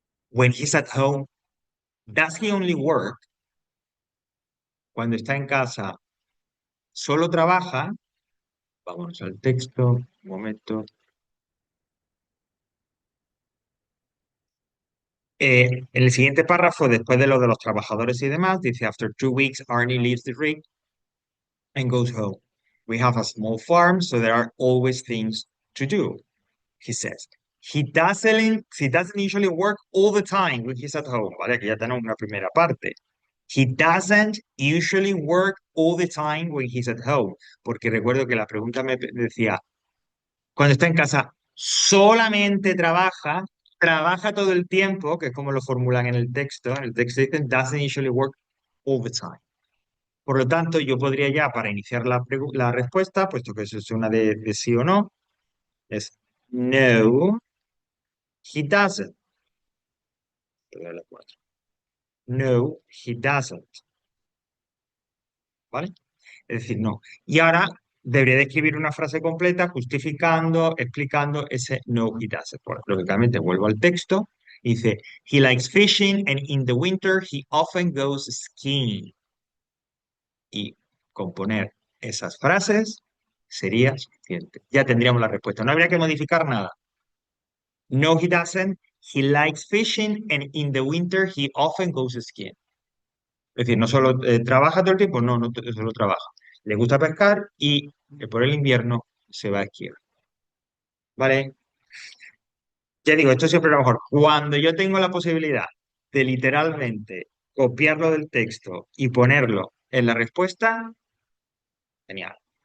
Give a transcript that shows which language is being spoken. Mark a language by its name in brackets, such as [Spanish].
[English] When he's at home, does he only work? [Spanish] Cuando está en casa, solo trabaja. Vámonos al texto. Un momento. En el siguiente párrafo, después de lo de los trabajadores y demás, dice, [English] After 2 weeks, Arnie leaves the rig and goes home. We have a small farm, so there are always things to do, he says. He doesn't usually work all the time when he's at home, ¿vale? [Spanish] Aquí ya tenemos una primera parte. [English] He doesn't usually work all the time when he's at home, [Spanish] porque recuerdo que la pregunta me decía, cuando está en casa, solamente trabaja todo el tiempo, que es como lo formulan en el texto. En el texto dicen, [English] doesn't usually work all the time. [Spanish] Por lo tanto, yo podría ya, para iniciar la respuesta, puesto que eso es una de sí o no, es no, [English] he doesn't. [Spanish] Voy a dar la cuatro. [English] No, he doesn't. [Spanish] ¿Vale? Es decir, no. Y ahora debería de escribir una frase completa justificando, explicando ese [English] no, he doesn't. [Spanish] Bueno, lógicamente vuelvo al texto. Dice, [English] he likes fishing and in the winter he often goes skiing. [Spanish] Y componer esas frases sería suficiente. Ya tendríamos la respuesta. No habría que modificar nada. [English] No, he doesn't. He likes fishing and in the winter he often goes skiing. [Spanish] Es decir, no solo trabaja todo el tiempo, no, no solo trabaja. Le gusta pescar y por el invierno se va a esquiar. ¿Vale? Ya digo, esto siempre es lo mejor. Cuando yo tengo la posibilidad de literalmente copiarlo del texto y ponerlo en la respuesta, genial.